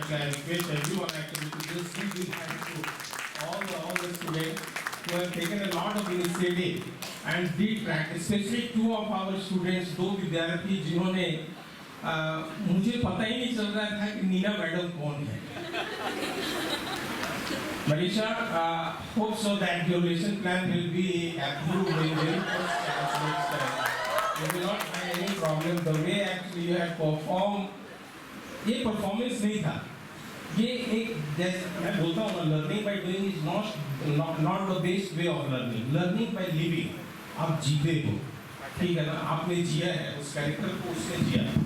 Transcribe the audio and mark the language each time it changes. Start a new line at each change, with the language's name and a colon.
English: Actually, I request everyone actually to just give big thanks to all the students who have taken a lot of initiative and did practice. Especially two of our students,
Hindi: दो विद्यार्थी जिन्होंने मुझे पता ही नहीं चल रहा था कि नीना मैडम कौन है।
English: Manisha, hope so that your lesson plan will be approved in very first class next time. You will not find any problem. The way actually you have performed,
Hindi: ये परफॉर्मेंस नहीं था, ये एक जैसे मैं बोलता हूँ ना,
English: Learning by doing is not the best way of learning. Learning by living,
Hindi: आप जीते हो, ठीक है ना, आपने जिया है, उस कैरेक्टर को उसने जिया।